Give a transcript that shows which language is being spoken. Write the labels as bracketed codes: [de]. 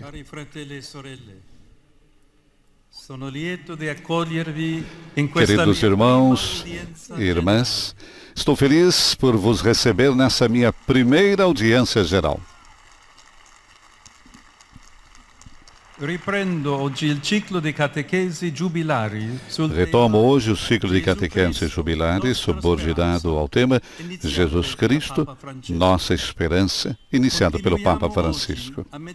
[it] Cari fratelli e sorelle, sono lieto di accogliervi in questa [pt] Queridos irmãos e irmãs, estou feliz por vos receber nessa minha primeira audiência geral. [it] Riprendo oggi il ciclo di catechesi giubilari sul [pt] Retomo hoje o ciclo de catequeses jubilares subordinado ao tema Jesus Cristo, nossa esperança, iniciado pelo Papa Francisco.